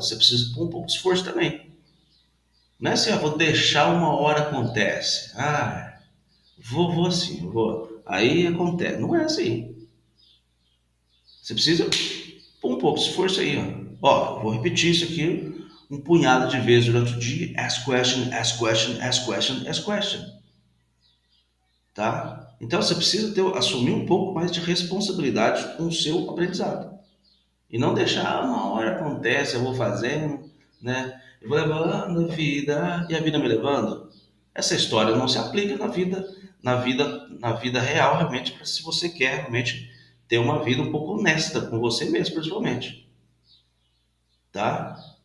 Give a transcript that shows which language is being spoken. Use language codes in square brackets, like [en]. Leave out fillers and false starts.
[pt] Você precisa pôr um pouco de esforço também. Não é assim, vou deixar uma hora acontece. Vou assim, vou. Aí acontece. Não é assim. Você precisa pôr um pouco de esforço aí, ó. Vou repetir isso aqui um punhado de vezes durante o dia. [en] Ask question, ask question, ask question, ask question. [pt] Tá? Então você precisa assumir um pouco mais de responsabilidade com o seu aprendizado. E não deixar uma hora acontece, eu vou fazendo, né? Eu vou levando a vida e a vida me levando. Essa história não se aplica na vida real, realmente, se você quer realmente ter uma vida um pouco honesta com você mesmo, principalmente, tá?